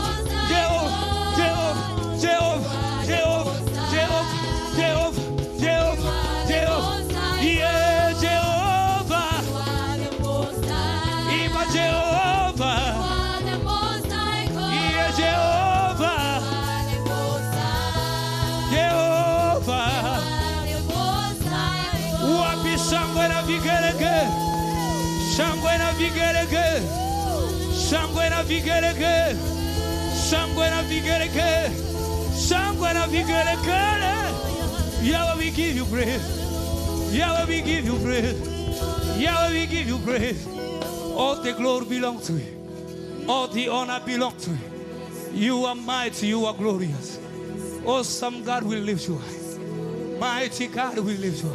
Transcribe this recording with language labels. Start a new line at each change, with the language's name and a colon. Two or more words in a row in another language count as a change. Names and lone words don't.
English: Jehovah. Jehovah. Jehovah. Jehovah. Jehovah. Jehovah. Jehovah. Yeah, Jehovah. Ima Jehovah. Yeah, Jehovah. Jehovah.
Swahili: Wapi shangwe na vigelegele. Shangwe na vigelegele. Shangwe na vigelegele. Shangwe na vigelegele. Shangwe na vigelegele.
English: Yahweh, we give you praise. Yahweh, we give you praise. Yahweh, we give you praise. All the glory belongs to you. All the honor belongs to you. You are mighty, you are glorious. Awesome God will lift you high. Mighty God will lift you high.